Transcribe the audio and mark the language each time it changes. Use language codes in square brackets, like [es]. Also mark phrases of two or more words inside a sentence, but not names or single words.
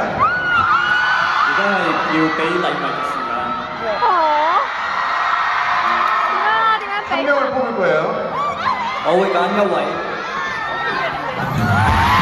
[yue] 而家係要俾禮物嘅時間。 [ko] 한 명을 뽑을 거예요. [yue] 我會揀一位。